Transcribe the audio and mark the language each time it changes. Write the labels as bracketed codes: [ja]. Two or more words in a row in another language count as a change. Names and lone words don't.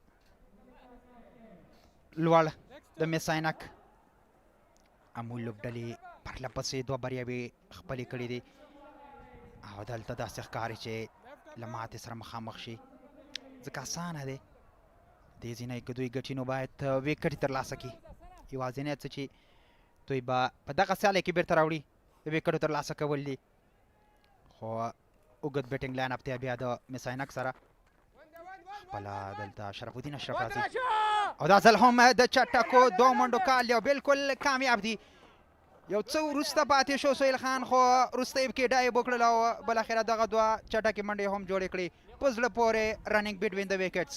[ps] لوړ د مس-e-Ainak امو لوبډلې پرله پسې 2 بریاوې خپلې کړې دي او دلته داسې ښکاري چې له ماتې سره مخامخ شي ځکه اسانه دی دې ځینې که دوی ګټي نو باید ویکټ یې ترلاسه کړي یوازینی څه چې دوی به په دغه سیالۍ کې بیرته راوړي د ویکټو ترلاسه کول دي خو اوږد [en] batting line up [ps] دی بیا د مس-e-Ainak سره خپله دلته شرف الدین اشرف راځي او دا ځل هم د چټکو 2 منډو کال دی او بالکل کامیاب دی یو څه وروسته پاتې شو سهیل خان خو وروسته یې پکې ډایب وکړل او بالاخره دغه 2 چټکې منډې هم جوړې کړې په زړه پورې [en] running between the wickets